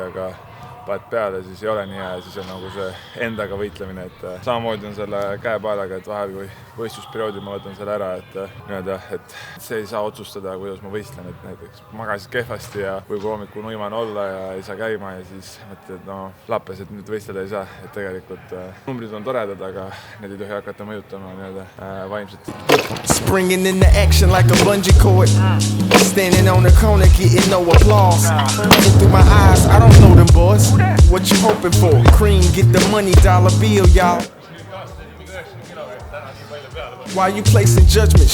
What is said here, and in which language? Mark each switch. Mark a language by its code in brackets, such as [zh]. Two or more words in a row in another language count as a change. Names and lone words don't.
[et] aga paned peale, siis ei ole nii hea ja siis on nagu see endaga võitlemine, et samamoodi on selle käepaelaga, et vahel kui võistlusperioodil ma võtan selle ära, et see ei saa otsustada, kuidas ma võistlen, et näiteks magasid kehvasti ja võib hommikul nuimane olla ja ei saa käima ja siis mõtled, et no lappes, et nüüd võistleda ei saa, et tegelikult numbrid on toredad, aga need ei tohi hakata mõjutama vaimselt. [en] Springing into action like a bungee cord. Standing on the corner getting no applause. Looking through my eyes, I don't know them boys. What you hoping for? Cream, get the money, dollar bill, y'all. Why you placing judgments?